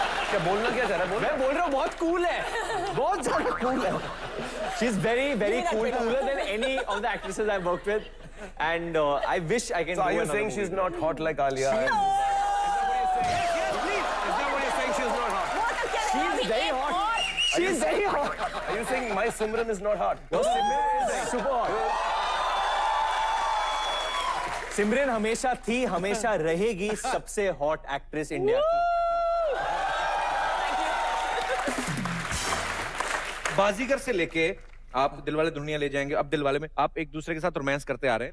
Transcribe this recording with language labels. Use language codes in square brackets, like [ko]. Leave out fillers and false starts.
[hi] क्या बोलना क्या चाह रहा है? मैं बोल रहा हूँ बहुत कूल है, बहुत ज्यादा कूल है। [en] She is very very cool, cooler than any of the actresses I worked with and I wish I can. So are you saying she's not hot like Alia? Is that what you're saying? She's not hot. She's very hot. She's very hot. Are you saying my Simran is not hot? No, Simran is super hot. [hi] सिमरन हमेशा थी, हमेशा रहेगी सबसे hot actress India की। बाजीगर से लेके आप दिलवाले दुल्हनिया ले जाएंगे, अब दिलवाले में आप एक दूसरे के साथ रोमांस करते आ रहे हैं।